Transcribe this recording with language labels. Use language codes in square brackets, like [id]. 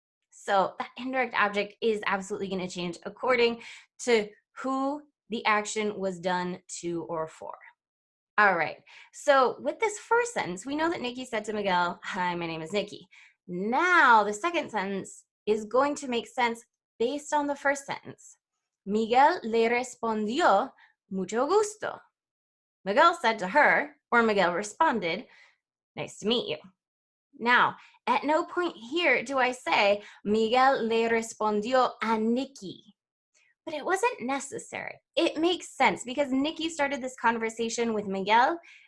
[en] So that indirect object is absolutely going to change according to who the action was done to or for. All right, so with this first sentence, we know that Nikki said to Miguel, hi, my name is Nikki. Now the second sentence is going to make sense based on the first sentence. [es] Miguel le respondió, mucho gusto. [en] Miguel said to her, or Miguel responded, nice to meet you. Now, at no point here do I say, [es] Miguel le respondió a Nikki. [en] But it wasn't necessary. It makes sense because Nikki started this conversation with Miguel.